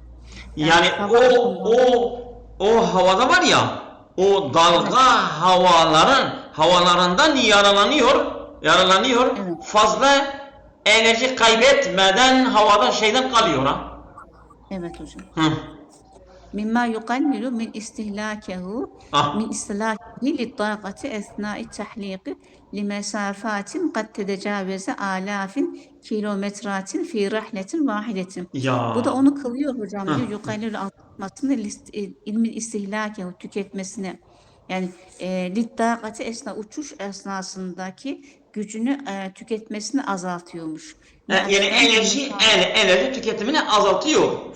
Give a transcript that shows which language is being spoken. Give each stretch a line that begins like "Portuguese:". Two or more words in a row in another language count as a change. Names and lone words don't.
Turkish: Yani Yani hava akımları, o havada var ya, o dalga evet, havalarından yaralanıyor. evet, Fazla enerji kaybetmeden havada kalıyor ha. evet hocam. Hı.
Arabic: مما يقلل من استهلاكه للطاقة أثناء التحليق لمسافات قد تتجاوز آلاف كيلومترات في رحلة واحدة.
Turkish: Bu da Ya. onu kılıyor hocam Hı. diyor. Yukarı artmasını, ilmin istihlakı, tüketmesine. Yani littakati uçuş esnasındaki gücünü tüketmesini azaltıyormuş. Yani enerji tüketimini azaltıyor.